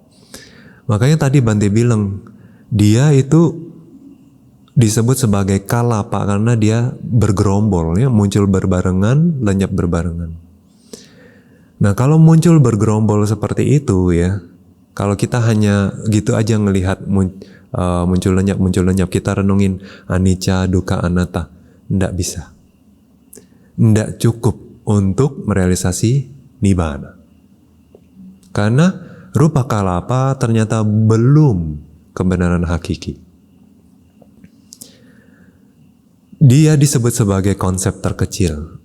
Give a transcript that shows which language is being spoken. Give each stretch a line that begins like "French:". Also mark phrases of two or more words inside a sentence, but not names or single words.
Indonesian: Makanya tadi Bante bilang dia itu disebut sebagai kalapa karena dia bergerombol ya, muncul berbarengan, lenyap berbarengan. Nah, kalau muncul bergerombol seperti itu ya, kalau kita hanya gitu aja ngelihat muncul lenyap, kita renungin
Pali: anicca, dukkha, anatta,
Indonesian: ndak bisa. Ndak cukup untuk merealisasi nibbana. Karena
Pali: rupa kalapa
Indonesian: ternyata belum kebenaran hakiki. Dia disebut sebagai konsep terkecil.